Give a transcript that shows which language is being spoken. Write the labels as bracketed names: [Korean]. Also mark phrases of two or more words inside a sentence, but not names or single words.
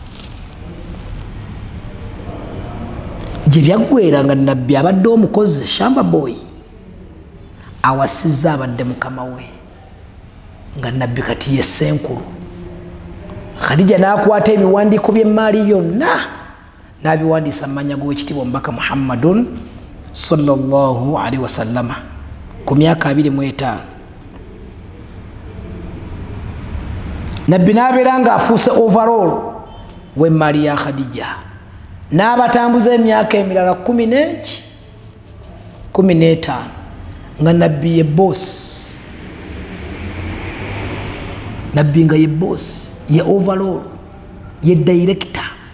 [Ganda] gye byaggwera nga nabbi abadde omukozi [English] shamba boy [Ganda] awasizza abadde mukama we nga nabbi kati ye ssenkulu Khadija n'akwata ebiwandiiko by'emmaali yonna n'abiwandiisa mu mannya g'owekitiibwa omubaka Muhammadun [Arabic] صلى الله عليه وسلم [Ganda] ku myaka 25 nabbi n'abeera ng'afuuse overall w'emmaali ya Khadija n'abatambuza emyaka emirala 15 nga nabbi ye boss nabbi nga ye boss ye overall ye director